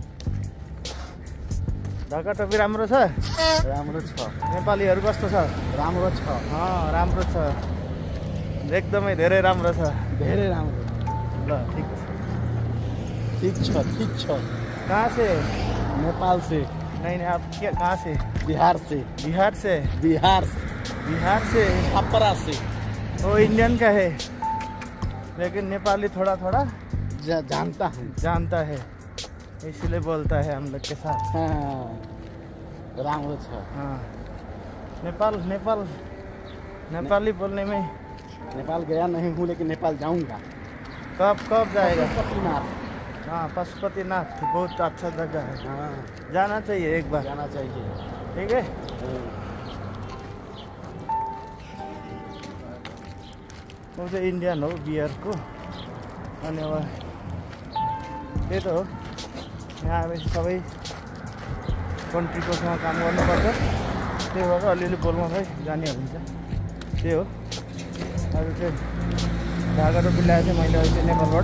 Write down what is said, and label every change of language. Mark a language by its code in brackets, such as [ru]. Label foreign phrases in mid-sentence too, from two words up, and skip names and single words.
[ne] ढाका टोपी राम्रो छ? राम्रो छ। नेपालीहरू कस्तो छ? राम्रो छ। राम्रो छ, एकदमै धेरै राम्रो छ। धेरै राम्रो। ल ठिक छ। [hi] कहाँ से? नेपाल से। नहीं आप क्या कहाँ से? बिहार से। बिहार से? बिहार से छपरा से। वो इंडियन का है लेकिन नेपाली थोड़ा जानता है इसलिए बोलता है हम लोग के साथ। [ne] राम्रो छ। [hi] नेपाली बोलने में। नेपाल गया नहीं हूँ लेकिन नेपाल जाऊंगा। कब जाएगा? पशुपतिनाथ। पशुपतिनाथ बहुत अच्छा जगह है। जाना चाहिए एक बार। जाना चाहिए। ठीक है। [ne] वो चाहिँ इन्डियन हो बियरको। अनि अब त्यही त हो, यहाँ आएपछि सबै कन्ट्रीकोसँग काम गर्नुपर्छ। त्यही भएर अलिअलि बोल्न चाहिँ जाने हुन्छ। त्यही हो। आज चाहिँ ढाका टोपी ल्याएको थिएँ मैले अहिले नेपालबाट।